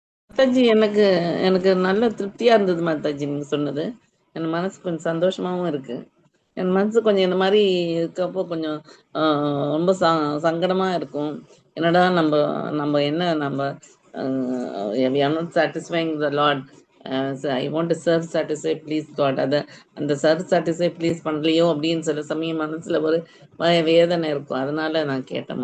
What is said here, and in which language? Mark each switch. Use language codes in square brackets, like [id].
[ta] மாதாஜி, எனக்கு நல்ல திருப்தியா இருந்தது மாதாஜி நீங்க சொன்னது. என் மனசு கொஞ்சம் சந்தோஷமாவும் இருக்கு. என் மனசு கொஞ்சம் இந்த மாதிரி இருக்கப்போ கொஞ்சம் ரொம்ப சங்கடமா இருக்கும். என்னடா நம்ம என்ன நம்ம [en] we are not satisfying the Lord. I want to serve satisfy please God. [ta] அந்த [en] serve satisfy please [ta] பண்ணலையோ அப்படின்னு சில சமயம் மனசுல ஒரு வேதனை இருக்கும். அதனால நான் கேட்டேன்.